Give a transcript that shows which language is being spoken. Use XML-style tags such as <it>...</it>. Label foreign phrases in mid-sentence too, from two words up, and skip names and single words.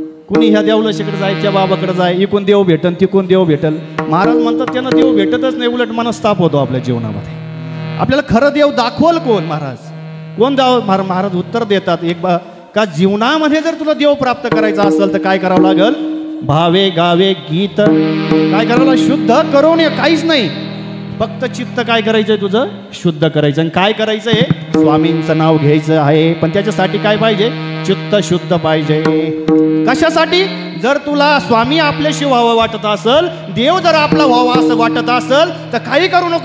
<mr>कुणी ह्या देवलशीकडे जायच्या बाबाकडे जाय, इकून देव भेटन तिकून देव भेटल. महाराज म्हणतात त्यांना देव भेटतच नाही, उलट मनस्ताप होतो आपल्या जीवनामध्ये. आपल्याला खरं देव दाखवल कोण? महाराज. कोण देव? महाराज उत्तर देतात का जीवनामध्ये जर तुला देव प्राप्त करायचा असेल तर काय करावं लागल? भावे गावे गीत. काय करावं? शुद्ध करून काहीच नाही, फक्त चित्त काय करायचंय तुझं? शुद्ध करायचं. आणि काय करायचंय? स्वामींचं नाव घ्यायचं आहे. पण त्याच्यासाठी काय पाहिजे? चित्त शुद्ध पाहिजे. कशासाठी? जर तुला स्वामी आपल्याशी व्हावं वाटत असेल, देव जर आपला व्हावा असं वाटत असेल तर काही करू नको.</mr>